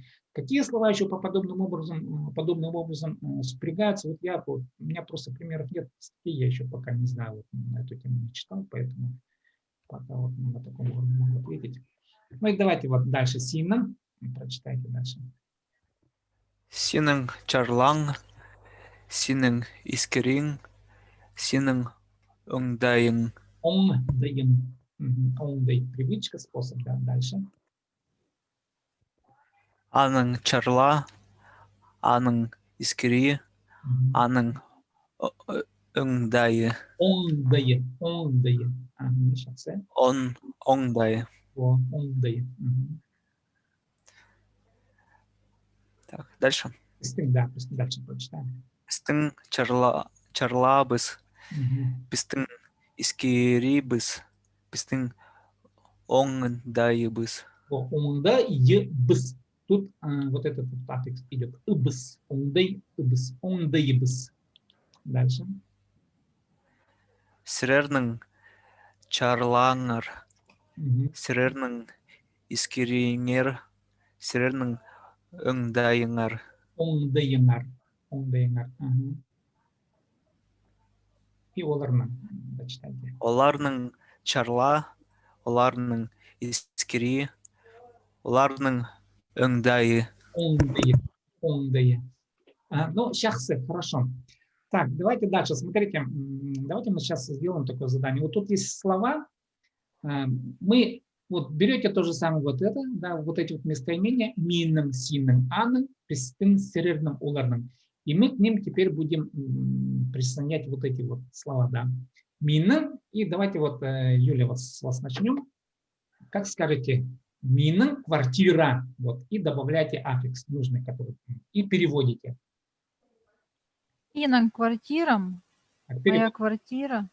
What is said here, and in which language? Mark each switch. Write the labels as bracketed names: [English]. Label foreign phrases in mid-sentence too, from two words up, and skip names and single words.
[Russian] Какие слова еще по подобным образом спрягаются? Вот у меня просто примеров нет, статей я еще пока не знаю, вот, на эту тему не читал, поэтому пока вот на таком уровне могу ответить. Ну и давайте вот дальше синен. Прочитайте дальше. [Khakas] Синен чарлан, синен искерин, синен унгдаин. Ондайын. Ондай. [Russian] Привычка, способ, да. Дальше. [Khakas] Анын чарла, анын искери, анын унгдайы. Ондайы. Ондайы. [Russian] Сейчас. [Khakas] Он онгдайы. Ондайы. [Russian] Так, дальше. Да, дальше прочитаем. [Khakas] Пистин чарлабыз, пистин искерибыз, пистин онгдайыбыз. Ондайыбыз. [Russian] Тут вот этот вот аффикс идет. [Khakas] Ыбыз. Ондайыбыз. Ондайыбыз. Дальше. Сирернің чарлаңар, сирернің искеріңер, сирернің өңдайыңар. Ондайыңар. Ондайыңар. И оларның. [Russian] Дочитайте. [Khakas] Оларның чарла, оларның искери, оларның өңдайы. Ондайы. Ондайы. [Russian] Ну, сейчас хорошо. Так, давайте дальше. Смотрите, давайте мы сейчас сделаем такое задание. Вот тут есть слова. Мы вот берете то же самое вот это, да, вот эти вот местоимения [Khakas] минным, синным, аным, пестым, серерным, уларным. [Russian] И мы к ним теперь будем присоединять вот эти вот слова, да. Минным. И давайте вот, Юля, с вас начнем. Как скажете? Минным, квартира. Вот. И добавляйте аффикс нужный, который. И переводите. [Khakas] Синен квартирам, [Russian] моя квартира.